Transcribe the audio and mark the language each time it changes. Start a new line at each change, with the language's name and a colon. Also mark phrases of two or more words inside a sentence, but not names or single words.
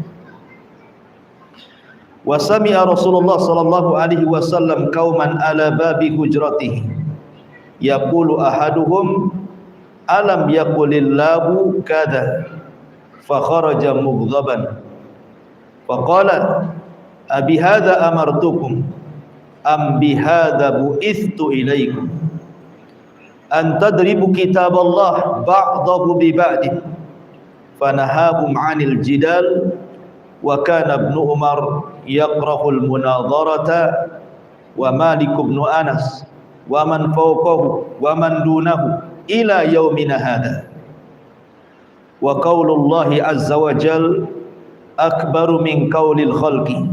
Arabic: وسمع رسول الله صلى الله عليه وسلم قوما على باب حجرته يقول أحدهم ألم يقل الله كذا ف فخرج مغضبا فقال أبهذا أمرتكم أم بهذا بعثت إليكم أن تضربوا كتاب الله بعضه ببعض فنهاهم عن الجدال وكان ابن عمر يكره المناظرة ومالك بن أنس ومن فوقه ومن دونه إلى يومنا هذا وقول الله عز وجل أكبر من قول الخلق.